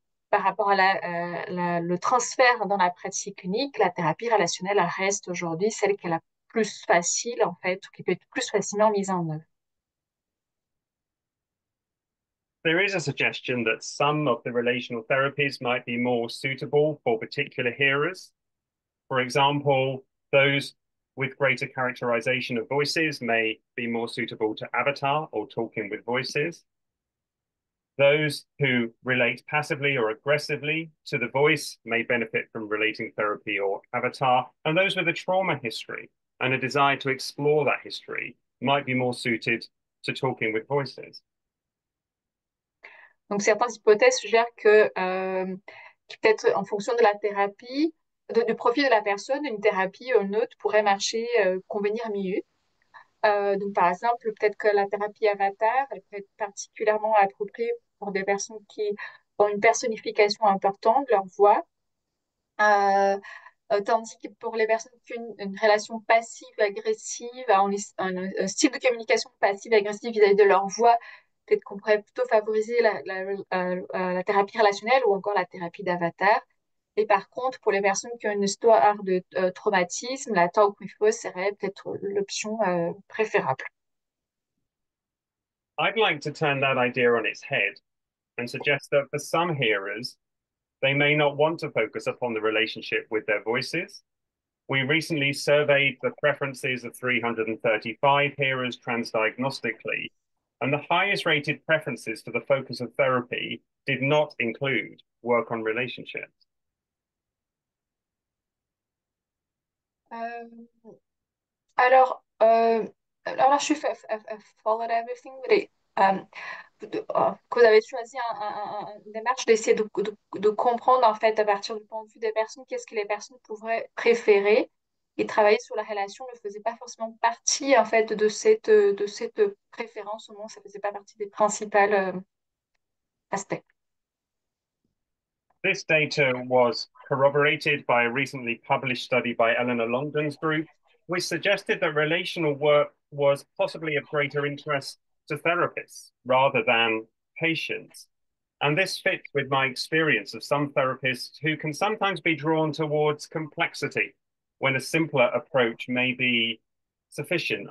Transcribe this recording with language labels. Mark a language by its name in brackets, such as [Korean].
[French] Par rapport à le transfert dans la pratique clinique, la thérapie relationnelle elle reste aujourd'hui celle qui est la plus facile, en fait, qui peut être plus facilement mise en œuvre. [English] There is a suggestion that some of the relational therapies might be more suitable for particular hearers. For example, those with greater characterization of voices may be more suitable to avatar or talking with voices. Those who relate passively or aggressively to the voice may benefit from relating therapy or avatar, and those with a trauma history and a desire to explore that history might be more suited to talking with voices. [French] Donc, certaines hypothèses suggèrent que peut-être en fonction de la thérapie, du profil de la personne, une thérapie neutre pourrait marcher, convenir mieux. Donc, par exemple, peut-être que la thérapie avatar, elle peut être particulièrement appropriée pour des personnes qui ont une personnification importante de leur voix. Euh, Tandis que pour les personnes qui ont une relation passive-agressive, un style de communication passive-agressive vis-à-vis de leur voix, peut-être qu'on pourrait plutôt favoriser la thérapie relationnelle ou encore la thérapie d'avatar. Et par contre, pour les personnes qui ont une histoire de traumatisme, la talk with voice serait peut-être l'option préférable. [English] I'd like to turn that idea on its head and suggest that for some hearers, they may not want to focus upon the relationship with their voices. We recently surveyed the preferences of 335 hearers transdiagnostically, and the highest rated preferences for the focus of therapy did not include work on relationships. [French] Alors, [English] I'm not sure if I've followed everything, [French] but que vous avez choisi une démarche d'essayer de comprendre en fait à partir du point de vue des personnes, qu'est-ce que les personnes pourraient préférer et travailler sur la relation ne faisait pas forcément partie en fait de cette préférence, au moins ça faisait pas partie des principaux aspects. [English] This data was corroborated by a recently published study by Eleanor Longden's group, which suggested that relational work was possibly of greater interest to therapists rather than patients. And this fits with my experience of some therapists who can sometimes be drawn towards complexity when a simpler approach may be sufficient.